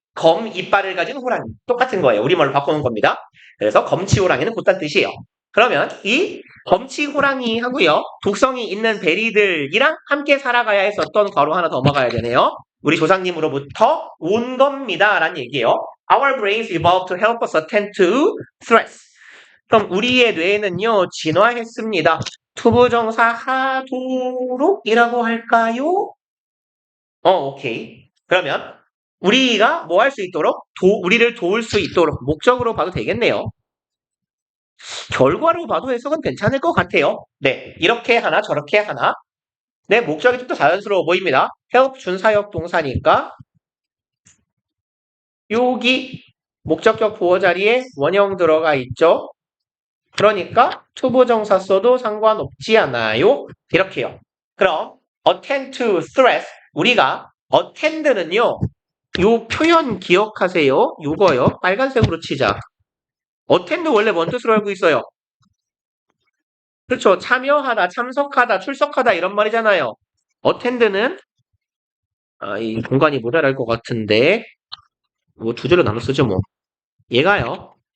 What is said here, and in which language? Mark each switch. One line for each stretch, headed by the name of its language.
Korean: 검 이빨을 가진 호랑이. 똑같은 거예요. 우리말로 바꾸는 겁니다. 그래서 검치 호랑이는 곧단 뜻이에요. 그러면 이 검치 호랑이 하고요. 독성이 있는 베리들이랑 함께 살아가야 했었던 괄호 하나 더 먹어야 되네요. 우리 조상님으로부터 온 겁니다. 라는 얘기예요.
English: Our brains evolved to help us attend to threats.
Korean: 그럼 우리의 뇌는요. 진화했습니다. 투부정사 하도록이라고 할까요? 오케이. 그러면 우리가 뭐 할 수 있도록? 우리를 도울 수 있도록 목적으로 봐도 되겠네요. 결과로 봐도 해석은 괜찮을 것 같아요. 네, 이렇게 하나 저렇게 하나. 네, 목적이 좀 더 자연스러워 보입니다. help 준사역 동사니까 여기 목적격 보어 자리에 원형 들어가 있죠. 그러니까 투부정사 써도 상관없지 않아요. 이렇게요. 그럼
English: attend to threats
Korean: 우리가 attend는요. 요 표현 기억하세요. 요거요. 빨간색으로 치자. attend 원래 뭔 뜻으로 알고 있어요? 그렇죠. 참여하다, 참석하다, 출석하다 이런 말이잖아요. attend는 이 공간이 모자랄 것 같은데 뭐 두 줄로 나눠 쓰죠 뭐. 얘가요.